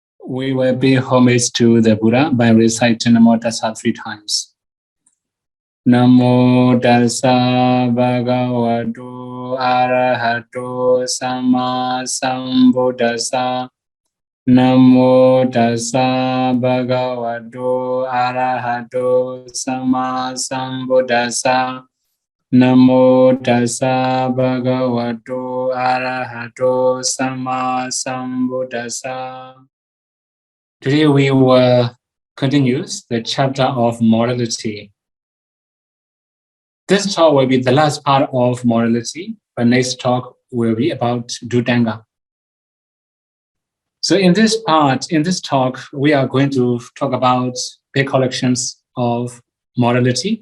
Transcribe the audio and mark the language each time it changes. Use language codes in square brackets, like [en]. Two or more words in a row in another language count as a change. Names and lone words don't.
[en] we will pay homage to the Buddha by reciting Namo Tassa 3 times. [pi] Namo Tassa Bhagavato Arahato Samma Sambuddhassa. Namo Tassa Bhagavato Arahato Samma Sambuddhassa. Namo Tassa Bhagavato Arahato Samma Sambuddhassa. [en] Today we will continue the chapter of morality. This talk will be the last part of morality, but next talk will be about Visuddhimagga. So in this talk, we are going to talk about big collections of morality.